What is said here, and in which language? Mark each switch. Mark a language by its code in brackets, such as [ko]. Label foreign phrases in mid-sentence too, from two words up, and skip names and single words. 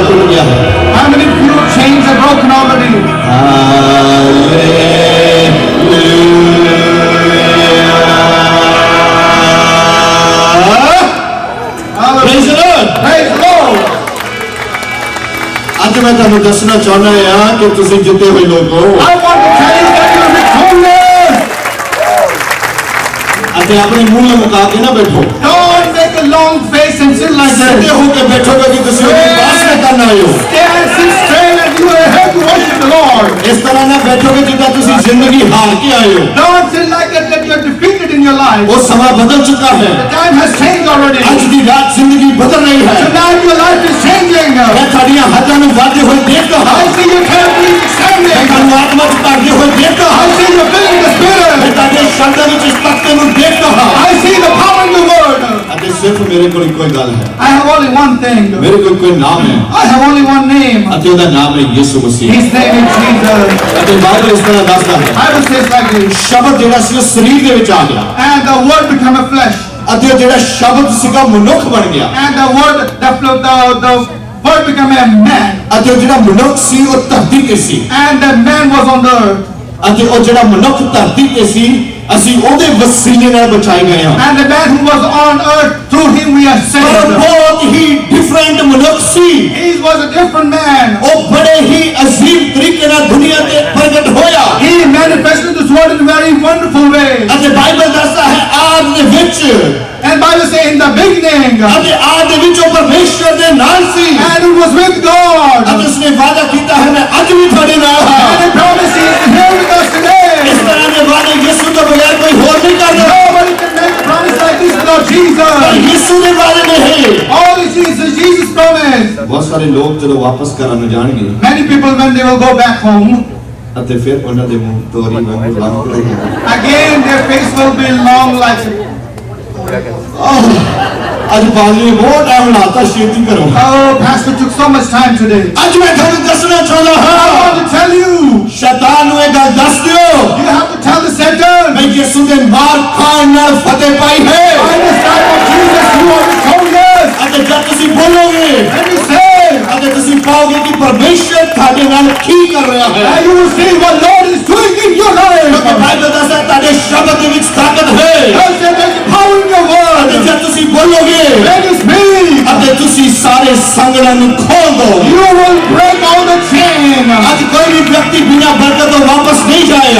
[hi] गया है? [en] How many few chains are broken already? Praise the Lord. Praise the Lord. [pa] ਅੱਜ ਮੈਂ ਤੁਹਾਨੂੰ ਦੱਸਣਾ ਚਾਹੁੰਦਾ ਹਾਂ ਕਿ ਤੁਸੀਂ ਜਿੱਤੇ ਹੋਏ ਲੋਕ ਹੋ [en] I want to tell you that you are victorious. [pa] ਅਤੇ ਆਪਣੇ ਮੂੰਹ ਲਮਕਾ ਕੇ ਨਾ ਬੈਠੋ। [en] Don't make a long face and sit like [pa] ਸਿੱਧੇ [en] this. [pa] ਹੋ ਕੇ ਬੈਠੋਗੇ ਕਿ ਤੁਸੀਂ ਉਹਦੀ ਉਪਾਸਨਾ ਕਰਨ ਆਏ ਹੋ। [en] Stand, sit straight, and you are here to worship the Lord. [pa] ਇਸ ਤਰ੍ਹਾਂ ਨਾ ਬੈਠੋਗੇ ਜਿੱਦਾਂ ਤੁਸੀਂ ਜ਼ਿੰਦਗੀ ਹਾਰ ਕੇ ਆਏ ਹੋ। [en] Don't sit like that you are defeated in your life. [pa] ਉਹ ਸਮਾਂ ਬਦਲ ਚੁੱਕਾ ਹੈ। [en] The time has changed already. [pa] ਅੱਜ ਦੀ ਰਾਤ ਜ਼ਿੰਦਗੀ ਬਦਲ ਰਹੀ ਹੈ। [en] Tonight your life is changing. [pa] ਮੈਂ ਤੁਹਾਡੀਆਂ ਹੱਥਾਂ ਨੂੰ ਵਾਧੇ ਹੋਏ ਦੇਖਦਾ ਹਾਂ। [en] I see your hands being [pa] ਮੈਂ [en] extended. [pa] ਤੁਹਾਨੂੰ ਆਤਮਾ ਚ ਭਰਦੇ ਹੋਏ ਦੇਖਦਾ [en] I [pa] ਹਾਂ। [en] see you filling the [pa] ਮੈਂ [en] Spirit. [pa] ਤੁਹਾਡੇ ਸ਼ਬਦਾਂ ਵਿੱਚ ਇਸ ਤੱਤੇ ਨੂੰ ਦੇਖਦਾ ਹਾਂ। [en] I see the power in the Word. [pa] ਅਤੇ ਸਿਰਫ ਮੇਰੇ ਕੋਲ ਇੱਕੋ ਹੀ ਗੱਲ ਹੈ। [en] I have only one thing. [pa] ਮੇਰੇ ਕੋਲ ਕੋਈ ਨਾਮ ਹੈ [en] I have only one name. [pa] ਅਤੇ ਉਹਦਾ ਨਾਮ ਹੈ ਯਿਸੂ ਮਸੀਹ। [en] His name is Jesus. [pa] ਅਤੇ ਬਾਈਬਲ ਇਸ ਤਰ੍ਹਾਂ ਦੱਸਦਾ ਹੈ [en] Bible says like this. [pa] ਸ਼ਬਦ ਜਿਹੜਾ ਸੀ ਉਹ ਸਰੀਰ ਦੇ ਵਿੱਚ ਆ ਗਿਆ [en] And the Word became a flesh. [pa] ਅਤੇ ਉਹ ਜਿਹੜਾ ਸ਼ਬਦ ਸੀਗਾ ਮਨੁੱਖ ਬਣ ਗਿਆ [en] And the Word became a man. [pa] ਅਤੇ ਉਹ ਜਿਹੜਾ ਮਨੁੱਖ ਸੀ ਉਹ ਧਰਤੀ ਤੇ ਸੀ [en] And the man was on the earth. [pa] ਅਤੇ ਉਹ ਜਿਹੜਾ ਮਨੁੱਖ ਧਰਤੀ ਤੇ ਸੀ ਅਸੀਂ ਉਹਦੇ ਵਸੀਲੇ ਨਾਲ ਬਚਾਏ ਗਏ ਹਾਂ। [en] And the man who was on earth, through him we are [pa] ਪਰ [en] saved. [pa] ਬਹੁਤ ਹੀ ਡਿਫਰੈਂਟ ਮਨੁੱਖ ਸੀ। [en] He was a different man. [pa] ਉਹ ਬੜੇ ਹੀ ਅਜ਼ੀਮ ਤਰੀਕੇ ਨਾਲ ਦੁਨੀਆ ਤੇ ਪ੍ਰਗਟ ਹੋਇਆ [en] He manifested this word in a very wonderful way. [pa] ਅਤੇ ਬਾਈਬਲ ਦੱਸਦਾ ਹੈ ਆਦ ਦੇ ਵਿੱਚ [en] And Bible says in the beginning, [pa] ਅਤੇ ਆਦ ਦੇ ਵਿੱਚ ਉਹ ਪਰਮੇਸ਼ਵਰ ਦੇ ਨਾਲ ਸੀ [en] and it was with God. [pa] ਅਤੇ ਉਸਨੇ ਵਾਅਦਾ ਕੀਤਾ ਹੈ ਮੈਂ ਅੱਜ ਵੀ ਤੁਹਾਡੇ ਨਾਲ [en] And [pa] ਹਾਂ। [en] the promise is here with us today. [pa] ਇਸ ਤਰ੍ਹਾਂ ਦੇ ਵਾਅਦੇ ਯਿਸੂ ਤੋਂ ਬਗੈਰ ਕੋਈ ਹੋਰ ਨਹੀਂ ਕਰਦਾ। [en] Nobody can make a promise like this without [pa] ਪਰ [en] Jesus. [pa] ਯਿਸੂ ਦੇ ਵਾਅਦੇ ਨਹੀਂ। [en] All is Jesus' promise. [pa] ਬਹੁਤ ਸਾਰੇ ਲੋਕ ਜਦੋਂ ਵਾਪਸ ਘਰਾਂ ਨੂੰ ਜਾਣਗੇ [en] Many people when they will go back home, [pa] ਅਤੇ ਫਿਰ ਉਹਨਾਂ ਦੇ ਮੂੰਹ ਤੋਰੀ ਵਾਂਗੂ ਲੰਘ ਰਹੇ [en] again their face will be long like, [pa] ਅੱਜ ਬਾਜੀ ਨੇ ਬਹੁਤ ਟਾਈਮ ਲਾਤਾ ਛੇਤੀ ਕਰੋ। [en] oh, pastor took so much time today. [pa] ਅੱਜ ਮੈਂ ਤੁਹਾਨੂੰ ਦੱਸਣਾ ਚਾਹੁੰਦਾ [en] I [pa] ਹਾਂ [en] want to tell you, [pa] ਸ਼ੈਤਾਨ ਨੂੰ ਇਹ ਗੱਲ ਦੱਸ ਦਿਓ [en] you have to tell the Satan, [pa] ਮੈਂ ਯਿਸੂ ਦੇ ਮਾਰ ਖਾਣ ਨਾਲ ਫਤਿਹ ਪਾਈ ਹੈ [en] by the stripes of Jesus you are victorious. [pa] ਅਤੇ ਜਦ ਤੁਸੀਂ ਬੋਲੋਗੇ [en] When you say, [pa] ਅਤੇ ਤੁਸੀਂ ਪਾਓਗੇ ਕਿ ਪਰਮੇਸ਼ਰ ਤੁਹਾਡੇ ਨਾਲ ਕੀ ਕਰ ਰਿਹਾ ਹੈ [en] and you will see what Lord is doing in your life. [pa] ਕਿਉਂਕਿ ਬਾਈਬਲ ਦੱਸਦਾ ਤੁਹਾਡੇ ਸ਼ਬਦ ਦੇ ਵਿੱਚ ਤਾਕਤ ਹੈ [en] God said there's power in your [pa] ਅਤੇ [en] word. [pa] ਜਦ ਤੁਸੀਂ ਬੋਲੋਗੇ [en] When you speak, [pa] ਅਤੇ ਤੁਸੀਂ ਸਾਰੇ ਸੰਗਲਾਂ ਨੂੰ ਖੋਲ ਦੋ [en] you will break all the chain. [pa] ਅੱਜ ਕੋਈ ਵੀ ਵਿਅਕਤੀ ਬਿਨਾਂ ਬਰਕਤ ਤੋਂ ਵਾਪਸ ਨਹੀਂ ਜਾਏਗਾ